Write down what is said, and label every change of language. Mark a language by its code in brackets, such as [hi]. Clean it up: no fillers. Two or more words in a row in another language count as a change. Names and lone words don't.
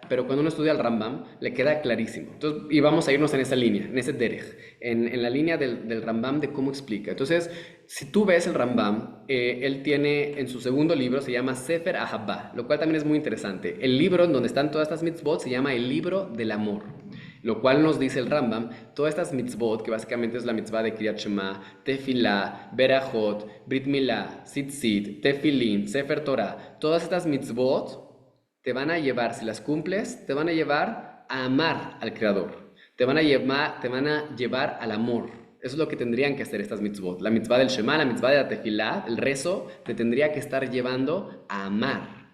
[es] Pero cuando uno estudia el Rambam, le queda clarísimo. Entonces, y vamos a irnos en esa línea, en ese derech, en la línea del Rambam de cómo explica. Entonces, si tú ves el Rambam, él tiene en su segundo libro, se llama Sefer Ahabá, lo cual también es muy interesante. El libro en donde están todas estas mitzvot se llama el libro del amor. Lo cual nos dice el Rambam, todas estas mitzvot, que básicamente es la mitzvah de [he] קריאת שמע, תפילה, ברכות, ברית מילה, ציצית, תפילין, ספר תורה, [es] todas estas mitzvot te van a llevar, si las cumples, te van a llevar a amar al Creador. Te van a llevar al amor. Eso es lo que tendrían que hacer estas mitzvot. La mitzvah del Shema, la mitzvah de la Tefilá, el rezo, te tendría que estar llevando a amar.